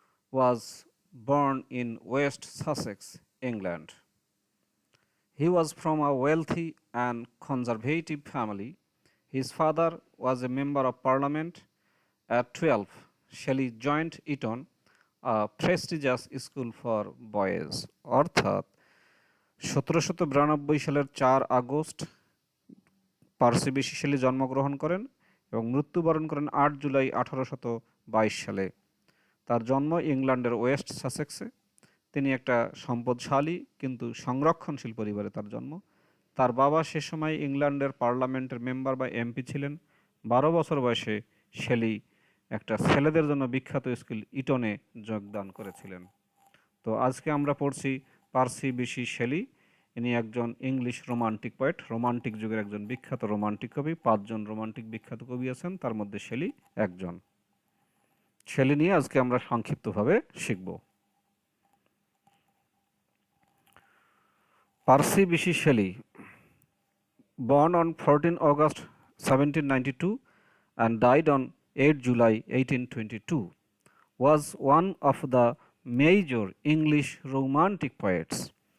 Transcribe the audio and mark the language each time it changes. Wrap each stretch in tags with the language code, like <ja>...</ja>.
<en>Was born in West Sussex, England. He was from a wealthy and conservative family. His father was a member of parliament. At 12, Shelley joined Eton, a prestigious school for boys.</en> <bn>অর্থাৎ 1792 সালের 4 August Parsi বিশি Shelley জন্মগ্রহণ করেন এবং মৃত্যুবরণ করেন 8 জুলাই 1822 সালে। তার জন্ম ইংল্যান্ডের ওয়েস্ট সাসেক্সে। তিনি একটা সম্পদশালী কিন্তু সংরক্ষণশীল পরিবারে তার জন্ম। তার বাবা সে সময় ইংল্যান্ডের পার্লামেন্টের মেম্বার বা এমপি ছিলেন। 12 বছর বয়সে শেলি একটা ছেলেদের জন্য বিখ্যাত স্কুল ইটনে যোগদান করেছিলেন। তো আজকে আমরা পড়ছি পার্সি বিশি শেলি। ইনি একজন ইংলিশ রোমান্টিক পোয়েট, রোমান্টিক যুগের একজন বিখ্যাত রোমান্টিক কবি। 5 জন রোমান্টিক বিখ্যাত কবি আছেন, তার মধ্যে শেলি একজন। শেলি নিয়ে আজকে আমরা সংক্ষিপ্তভাবে শিখব।</bn> <en>Percy Bysshe Shelley, born on 14 August 1792 and died on 8 July 1822, was one of the major English Romantic poets.</en>